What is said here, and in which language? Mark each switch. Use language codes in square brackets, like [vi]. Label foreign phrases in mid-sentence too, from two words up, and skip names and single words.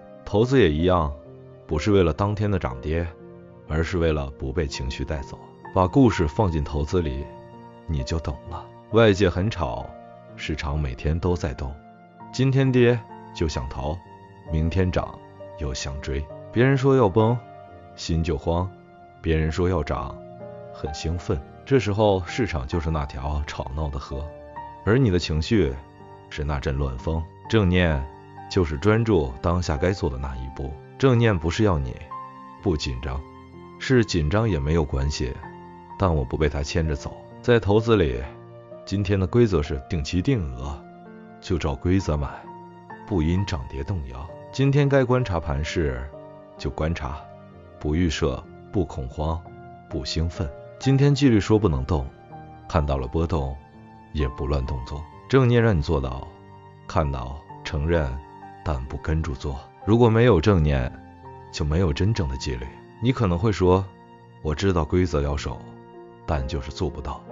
[zh] 投資也一樣，不是為了当天的漲跌，而是为了不被情緒帶走。把故事放進投資裡，你就懂了。外界很吵，市場每天都在動，今天跌就想逃，明天漲又想追。別人說要崩，心就慌；別人說要漲，很興奮。這時候市場就是那條吵鬧的河，而你的情緒是那陣亂風。正念就是專注當下該做的那一步。正念不是要你不緊張，是緊張也沒有關係，但我不被它牽着走。在投資裡，今天的規則是定期定額，就照規則買，不因漲跌動搖。今天該觀察盤勢就觀察，不預設，不恐慌，不興奮。今天紀律說不能動，看到了波動也不亂動作。正念讓你做到看到、承認，但不跟着做。如果沒有正念，就沒有真正的紀律。你可能会說，我知道規則要守，但就是做不到。